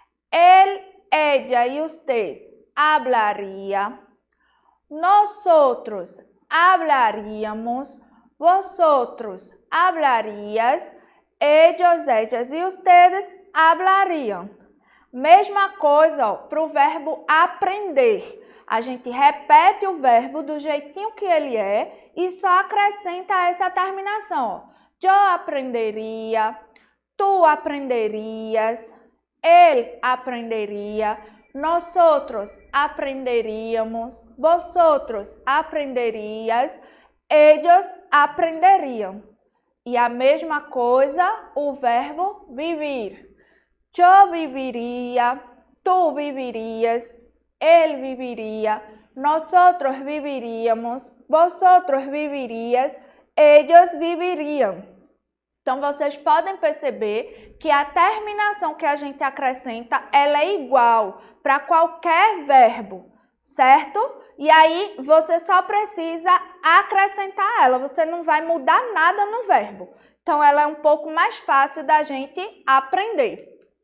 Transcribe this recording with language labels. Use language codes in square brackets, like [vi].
[es] Él, ella y usted hablaría. Nosotros hablaríamos. Vosotros hablarías. Ellos, ellas e ustedes hablarían. [pt] Mesma coisa para o verbo aprender. A gente repete o verbo do jeitinho que ele é e só acrescenta essa terminação. [es] Yo aprendería, tu aprenderias, él aprendería, nosotros aprenderíamos, vosotros aprenderías, ellos aprenderiam. [pt] E a mesma coisa o verbo vivir. [es] Yo viviría, tú vivirías, él viviría, nosotros viviríamos, vosotros vivirías, ellos vivirían. [pt] Então, vocês podem perceber que a terminação que a gente acrescenta, ela é igual para qualquer verbo, certo? E aí, você só precisa acrescentar ela, você não vai mudar nada no verbo. Então, ela é um pouco mais fácil da gente aprender.